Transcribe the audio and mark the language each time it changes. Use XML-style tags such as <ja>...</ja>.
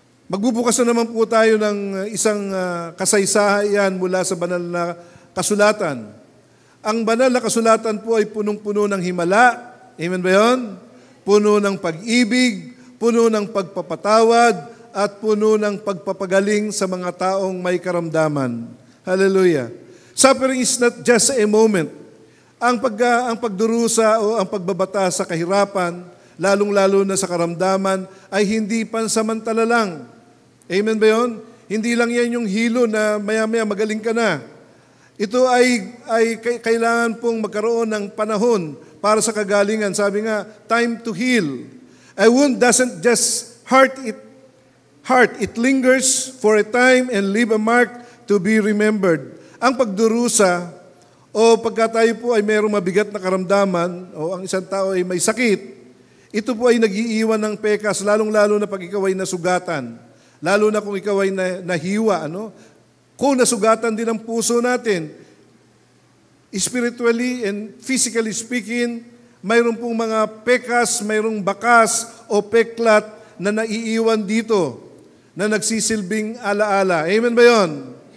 <tl>Magbubukas na naman po tayo ng isang kasaysayan mula sa banal na kasulatan. Ang banal na kasulatan po ay punong-puno ng himala. Amen ba yun? Puno ng pag-ibig, puno ng pagpapatawad, at puno ng pagpapagaling sa mga taong may karamdaman. Hallelujah.</tl> <en>Suffering is not just a moment.</en> <tl>Ang pagdurusa o ang pagbabata sa kahirapan, lalong-lalo na sa karamdaman, ay hindi pansamantala lang. Amen ba yun? Hindi lang yan yung hilo na maya-maya magaling ka na. Ito ay kailangan pong magkaroon ng panahon para sa kagalingan. Sabi nga,</tl> <en>time to heal. A wound doesn't just hurt, it lingers for a time and leave a mark to be remembered.</en> <tl>Ang pagdurusa o pagka tayo po ay mayroong mabigat na karamdaman o ang isang tao ay may sakit, ito po ay nag-iiwan ng pekas, lalong-lalo na pag ikaw ay nasugatan. Lalo na kung ikaw ay nahiwa, kung nasugatan din ang puso natin,</tl> <en>spiritually and physically speaking,</en> <tl>mayroon pong mga pekas, mayroong bakas o peklat na naiiwan dito, na nagsisilbing alaala. Amen ba yun?</tl>